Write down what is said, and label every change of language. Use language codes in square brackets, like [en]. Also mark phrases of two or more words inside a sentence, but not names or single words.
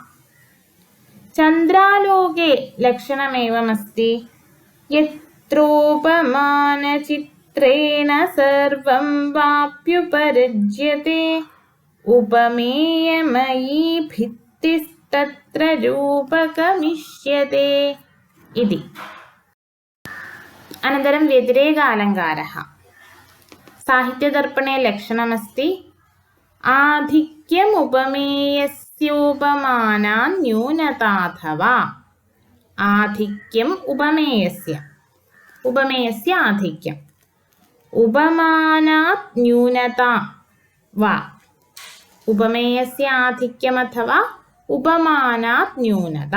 [sa] चन्द्रालोके लक्षणमेवमस्ति यत्रोपमानचित्रेण सर्वं वाप्युपरज्यते उपमेयमयी भित्तिस्तत्र रूपकमिष्यते इति. अनन्तरं व्यतिरेकालङ्कारः. साहित्यदर्पणे लक्षणमस्ति आधिक्यमुपमेयस्योपमानान् न्यूनताथवा. आधिक्यं उपमेयस्य, उपमेयस्य आधिक्यं, उपमानात् न्यूनता वा. उपमेयस्य आधिक्यं अथवा उपमानात् न्यूनता.